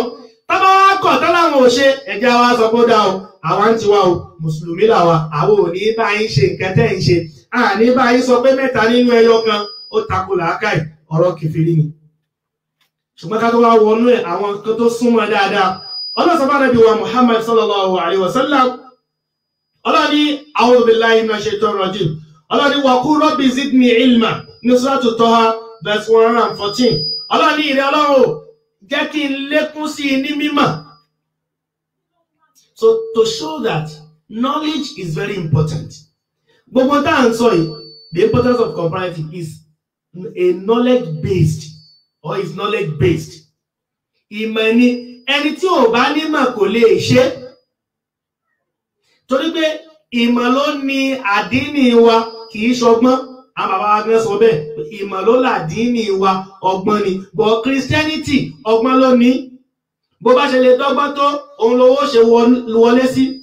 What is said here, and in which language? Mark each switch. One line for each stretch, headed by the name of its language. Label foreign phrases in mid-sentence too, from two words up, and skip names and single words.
Yoruba: Tábà wá kọ̀ tán láwọn ò ṣe, ẹ̀jẹ̀ wa sọ pé ó dá o, àwa ń tiwa o, Mùsùlùmí làwa, àwọn ò ní bá yín ṣe nǹkan tẹ́ ń ṣe. Àní bá yín sọ pé mẹ́ta nínú ẹyọ kan, ó takò làákàyè, ọ̀rọ̀ kèfèrí ni. Ṣùgbọ́n ká tó wá wọnú ẹ̀ àwọn nǹkan tó súnmọ́ dáadáa. Ọlọ́run sọ fún Ànábì wa Muhammad
Arabic: صلى الله عليه وسلم.
Yoruba: Ọlọ́run ní
Arabic: أعوذ بالله من الشيطان الرجيم.
Yoruba: Ọlọ́run ní
Arabic: وقل رب زدني علما ní Suratu Taha verse 114.
Yoruba: Ọlọ́run ní ìrẹ́ Ọlọ́run jẹ́ kí n lékún sí ní mímọ̀.
English: So to show that knowledge is very important.
Yoruba: Gbogbo tá à ń sọ yìí,
English: the importance of comparative is a knowledge based or is knowledge based.
Yoruba: Ìmọ̀ ni ẹni tí ò bá nímọ̀ kò lè ṣe. Torí pé ìmọ̀ ló ní àdínì wa kì í ṣọgbọ́n. Àwọn bàbá wa gbé sọ bẹ́ẹ̀, ìmọ̀ ló làdínì wa, ọgbọ́n ni. But Christianity ọgbọ́n ló ní. Bó bá ṣe lè dọ́gbọ́n tó, òun lówó ṣe wọlé sí.